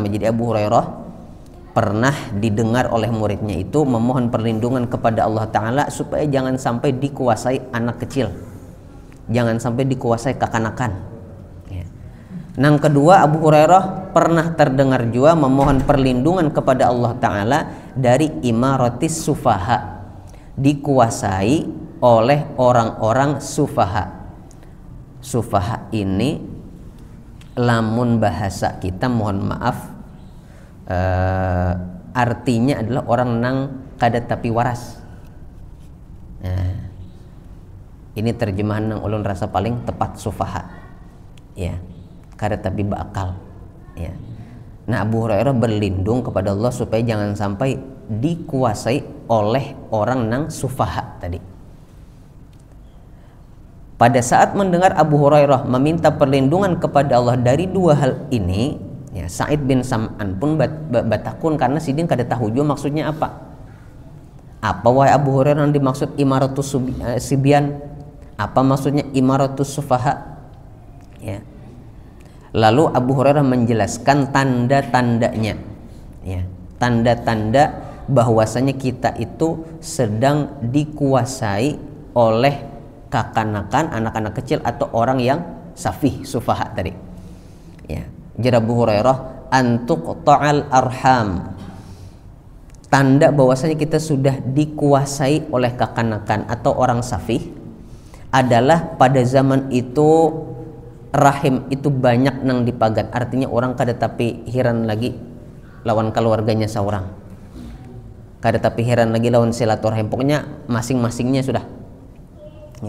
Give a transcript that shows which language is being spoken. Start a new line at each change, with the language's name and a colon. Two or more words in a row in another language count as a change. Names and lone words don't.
Indonesian: Jadi Abu Hurairah pernah didengar oleh muridnya itu memohon perlindungan kepada Allah Ta'ala supaya jangan sampai dikuasai anak kecil, jangan sampai dikuasai kekanakan, ya. Nang kedua, Abu Hurairah pernah terdengar juga memohon perlindungan kepada Allah Ta'ala dari
Arabic: إمارة السفهاء,
Indonesian: dikuasai oleh orang-orang sufaha.
Banjar: Sufaha ini lamun bahasa kita, mohon maaf, artinya adalah orang nang kada tapi waras. Nah, ini terjemahan nang ulun rasa paling tepat sufaha, ya, kada tapi bakal, ya.
Indonesian: Nah Abu Hurairah berlindung kepada Allah supaya jangan sampai dikuasai oleh orang nang sufaha tadi. Pada saat mendengar Abu Hurairah meminta perlindungan kepada Allah dari dua hal ini,
Banjar: ya, Sa'id bin Sam'an pun batakun karena sidin kada tahu juga maksudnya apa.
Indonesian: Apa wahai Abu Hurairah yang dimaksud
Arabic: إمارة الصبيان?
Indonesian: Apa maksudnya
Arabic: إمارة السفهاء?
Indonesian: Ya. Lalu Abu Hurairah menjelaskan tanda-tandanya, ya, tanda-tanda bahwasanya kita itu sedang dikuasai oleh kekanakan, anak-anak kecil atau orang yang safih, sufaha tadi, ya. Jadi Abu Hurairah, antuk ta'al arham,
Banjar: tanda bahwasanya kita sudah dikuasai oleh kekanakan atau orang safih adalah pada zaman itu rahim itu banyak nang dipagat, artinya orang kada tapi heran lagi lawan keluarganya seorang, kada tapi heran lagi lawan silaturahim, pokoknya masing-masingnya sudah, ya.